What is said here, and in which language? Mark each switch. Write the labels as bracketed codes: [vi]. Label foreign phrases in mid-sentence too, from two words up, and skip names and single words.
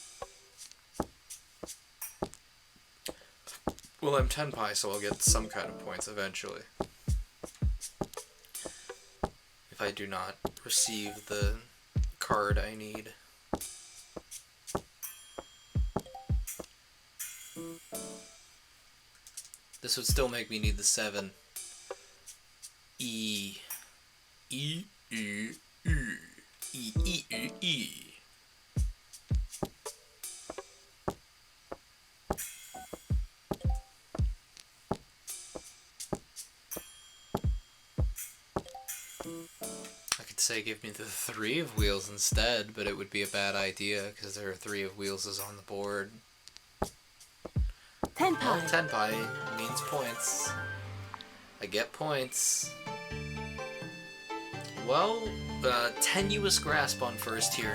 [en] Well, I'm 10 pi, so I'll get some kind of points eventually. If I do not receive the card I need. This would still make me need the 7. E. E. E. E. E. E. E. E. I could say give me the 3 of wheels instead, but it would be a bad idea because there are 3 of wheels is on the board. 10 pi. Well, 10 pi means points. I get points. Well, tenuous grasp on first here.